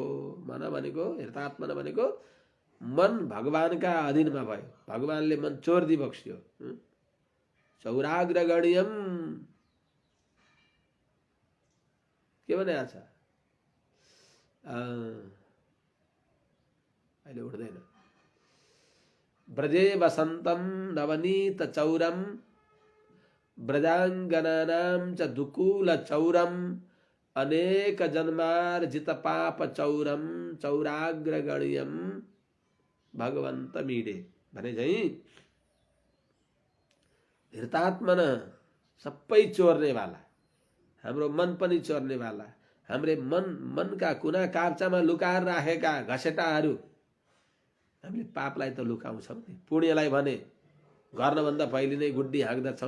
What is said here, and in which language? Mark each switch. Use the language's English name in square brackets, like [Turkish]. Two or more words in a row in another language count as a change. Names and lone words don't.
[Nepali] मन भनेको हृतात्मन भनेको मन भगवानका अधीनमा भयो, भगवानले मन चोर्दी बक्स्यो। चौराग्रगण्यम के भनेको छ, अहिले उठ्दैन। [Sanskrit] ब्रजे वसन्तम नवनीत चौरम ब्रजांगनानां च दुकूल चौरम अनेक जन्मार्जित पाप चौरम चौराग्रगण्यम भगवंत मीडे [Nepali] भने झैं हृतात्मन सबै चोर्ने वाला, हाम्रो मन पनि चोर्ने वाला, हाम्रे मनका कुना काप्चामा लुकाएर राखेका घसेटाहरू, हामीले पापलाई त लुकाउँछौँ नि, पुण्यलाई भने गर्नभन्दा पहिले नै गुड्डी हाँक्दछौँ।